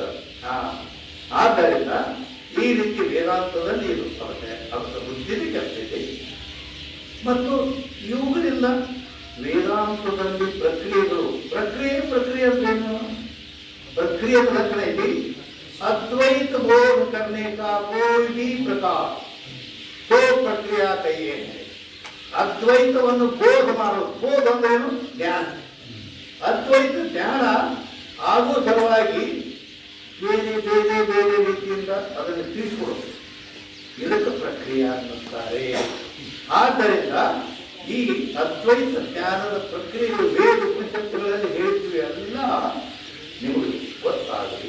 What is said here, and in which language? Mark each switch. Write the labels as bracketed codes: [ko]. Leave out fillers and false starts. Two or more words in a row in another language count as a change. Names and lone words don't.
[kn] ಆದ್ದರಿಂದ ಈ ರೀತಿ ವೇದಾಂತದಲ್ಲಿ ಇರುತ್ತದೆ. ಅದರ ಬುದ್ಧಿಗೆ ಕೆಲಸ ಇದೆ. ಮತ್ತು ಇವುಗಳಿಂದ ವೇದಾಂತದಲ್ಲಿ ಪ್ರಕ್ರಿಯೆಗಳು ಪ್ರಕ್ರಿಯೆ ಅಂದ್ರೇನು? ಪ್ರಕ್ರಿಯೆ ಲಕ್ಷಣ ಇಲ್ಲಿ [hi] अद्वैत बोध करने का कोई भी प्रकार तो प्रक्रिया कहिए. [kn] ಅದ್ವೈತವನ್ನು ಬೋಧ ಮಾಡೋದು. ಬೋಧ ಅಂದ್ರೇನು? ಜ್ಞಾನ. ಅದ್ವೈತ ಜ್ಞಾನ ಆಗುವ ಸಲುವಾಗಿ ಬೇರೆ ಬೇರೆ ಬೇರೆ ರೀತಿಯಿಂದ ಅದನ್ನು ತಿಳಿಸಿಕೊಡೋದು. ಇದಕ್ಕೆ ಪ್ರಕ್ರಿಯೆ ಅನ್ನುತ್ತಾರೆ. ಆದ್ದರಿಂದ ಈ ಅದ್ವೈತ ಜ್ಞಾನದ ಪ್ರಕ್ರಿಯೆಗಳು ವೇದ ಉಪನಿಷತ್ತುಗಳಲ್ಲಿ ಹೇಳ್ತೀವಿ ಎಲ್ಲ ನಿಮಗೆ ಗೊತ್ತಾಗಲಿ.